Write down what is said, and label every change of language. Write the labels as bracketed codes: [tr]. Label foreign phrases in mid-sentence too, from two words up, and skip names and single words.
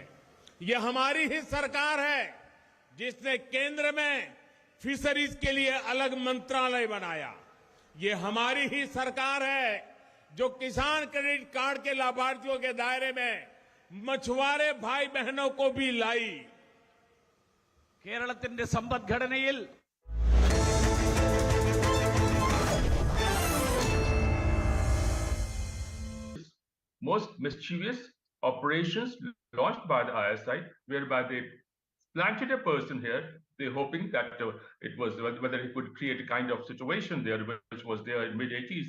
[hi] ये हमारी ही सरकार है जिसने केंद्र में फिशरीज के लिए अलग मंत्रालय बनाया। ये हमारी ही सरकार है जो किसान क्रेडिट कार्ड के लाभार्थियों के दायरे में मछुआरे भाई बहनों को भी लाई। [ml] കേരളത്തിന്റെ സമ്പദ്ഘടനയിൽ [en] most mischievous operations launched by the ISI, whereby they planted a person here. They're hoping that it was whether it would create a kind of situation there, which was there in mid-80s.